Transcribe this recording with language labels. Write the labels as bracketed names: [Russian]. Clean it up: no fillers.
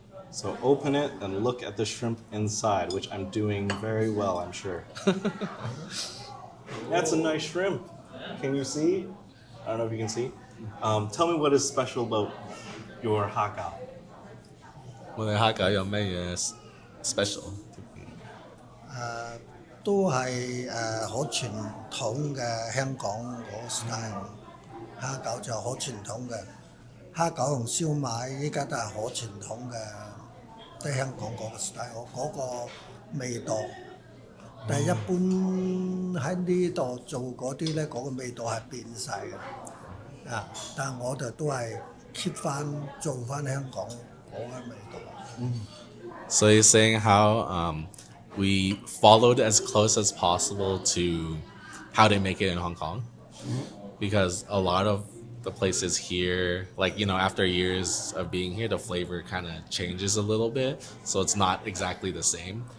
[English] So open it and look at the shrimp inside, which I'm doing very well, I'm sure. That's a nice shrimp. Can you see? I don't know if you can see. Tell me what is special about your hakao. [Cantonese] 我哋蝦餃有咩嘢 special？都係好傳統嘅香港嗰個 style。蝦餃就好傳統嘅，蝦餃同燒賣依家都係好傳統嘅，都係香港嗰個 style 嗰個味道。但係一般喺呢度做嗰啲咧，嗰個味道係變晒嘅。啊！但係我哋都係 keep 翻做翻香港嗰個味道。 [English] So he's saying how we followed as close as possible to how they make it in Hong Kong, because a lot of the places here, like after years of being here, the flavor kind of changes a little bit, so it's not exactly the same.